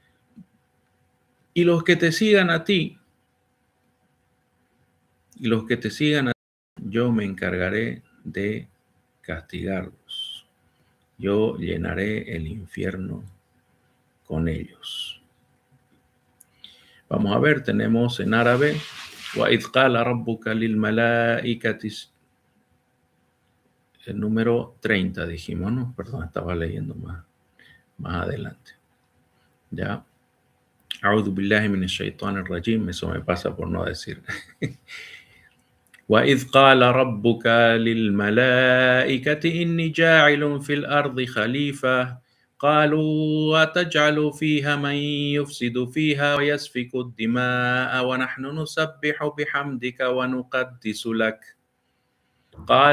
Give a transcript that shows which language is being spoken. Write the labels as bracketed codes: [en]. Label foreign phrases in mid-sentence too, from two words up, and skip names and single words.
[es] Y los que te sigan a ti, y los que te sigan a ti, yo me encargaré de castigarlos. Yo llenaré el infierno con ellos. Vamos a ver, tenemos en árabe, [ar] وَإِذْ قَالَ رَبُّكَ لِلْمَلَائِكَةِ, [es] el número 30 dijimos, ¿no? Perdón, estaba leyendo más adelante. Ya. [ar] أعوذ بالله من الشيطان الرجيم, [es] eso me pasa por no decir. [ar] وَإِذْ قَالَ رَبُّكَ لِلْمَلَائِكَةِ إِنِّي جَاعِلٌ فِي الْأَرْضِ خَلِيفَةً قالوا أتجعل فيها من يفسد فيها ويسفك الدماء ونحن نسبح بحمدك ونقدس لك قال